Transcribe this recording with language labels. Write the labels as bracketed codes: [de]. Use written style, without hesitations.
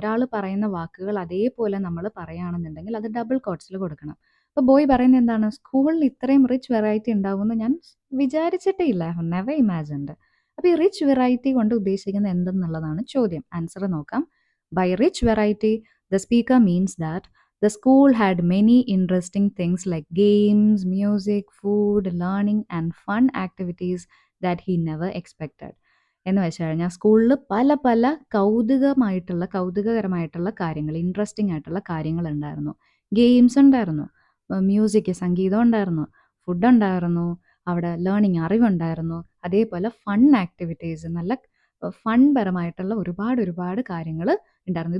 [ml] ഒരാൾ പറയുന്ന വാക്കുകൾ അതേപോലെ നമ്മൾ പറയുകയാണെന്നുണ്ടെങ്കിൽ അത് ഡബിൾ കോട്ട്സിൽ കൊടുക്കണം. അപ്പോൾ ബോയ് പറയുന്നത് എന്താണ്? സ്കൂളിൽ ഇത്രയും റിച്ച് വെറൈറ്റി ഉണ്ടാവുമെന്ന് ഞാൻ വിചാരിച്ചിട്ടേ ഇല്ല, [en] I have never imagined. [ml] അപ്പോൾ ഈ റിച്ച് വെറൈറ്റി കൊണ്ട് ഉദ്ദേശിക്കുന്നത് എന്തെന്നുള്ളതാണ് ചോദ്യം. ആൻസർ നോക്കാം. [en] By rich variety the speaker means that The school had many interesting things like games, music, food, learning, and fun activities that he never expected. [ml] എന്ന് വെച്ച് കഴിഞ്ഞാൽ സ്കൂളിൽ പല പല കൗതുകകരമായിട്ടുള്ള കാര്യങ്ങൾ, ഇൻട്രസ്റ്റിംഗ് ആയിട്ടുള്ള കാര്യങ്ങൾ ഉണ്ടായിരുന്നു. ഗെയിംസ് ഉണ്ടായിരുന്നു, മ്യൂസിക്, സംഗീതം ഉണ്ടായിരുന്നു, ഫുഡ് ഉണ്ടായിരുന്നു, അവിടെ ലേണിംഗ്, അറിവുണ്ടായിരുന്നു. അതേപോലെ ഫൺ ആക്ടിവിറ്റീസ്, നല്ല ഫൺ പരമായിട്ടുള്ള ഒരുപാട് കാര്യങ്ങൾ ഉണ്ടായിരുന്നു.